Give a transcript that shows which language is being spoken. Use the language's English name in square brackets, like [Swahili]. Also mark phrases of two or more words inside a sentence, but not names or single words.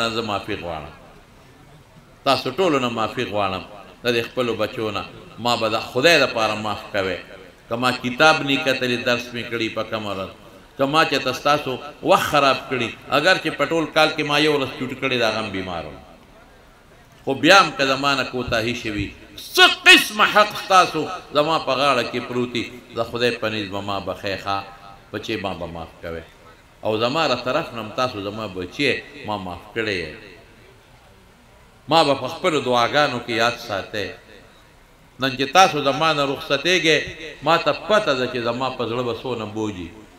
[Pashto] زه معافي غواړم تاسو ټولو نه معافي غواړم د دې خپلو بچو نه ما به د خدای دپاره معاف کوئ که ما کتاب نه کتلی درس مې کړي په کمه ورځ که ما چېرته ستاسو وخت خراب کړي اگر چې په ټول کال کې ما یو ورځ چوټ کړې د هغه هم بیمار وم خو بیا هم که زما نه کوتاهي شوي څه قسمه حق ستاسو زما په غاړه کې پروتي د خدای په نیز به ما بخی ښه بچې ما به معاف کوئ او زما را طرف نه هم تاسو زما بچې ما معاف کړی یې ما به په خپلو دعاګانو کې یاد ساتئ نن چې تاسو زما نه رخصتېږئ ما ته پته ده چې زما په زړه به څونه بوجي